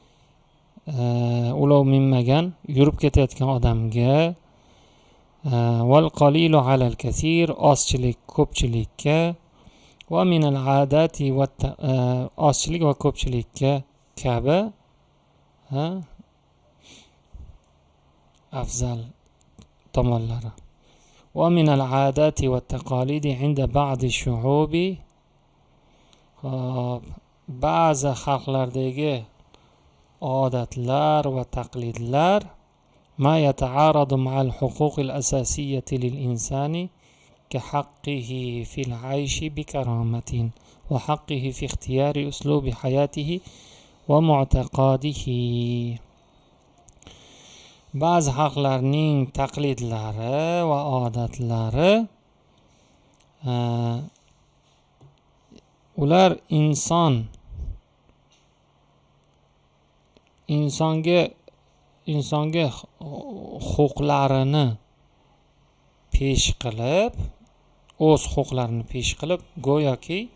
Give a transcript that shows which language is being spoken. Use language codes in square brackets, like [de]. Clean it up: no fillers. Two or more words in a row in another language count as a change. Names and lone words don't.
[uz] ulov minmagan yurib ketayotgan odamga, [ar] والقليل على الكثير, [uz] ozchilik ko'pchilikka, [ar] ومن العادات, [uz] ozchilik va ko'pchilikka kabi afzal tomonlari. [ar] ومن العادات والتقاليد عند بعض الشعوب, [uz] ba'zi xalqlardagi odatlar va taqlidlar [ar] ما يتعارض مع الحقوق الأساسية للإنسان كحقه في العيش بكرامة وحقه في اختيار أسلوب حياته ومعتقاده. [uz] Ba'zi xalqlarning taqlidlari va odatlari ular insonga huquqlarini pesh qilib, o'z huquqlarini pesh qilib, go'yoki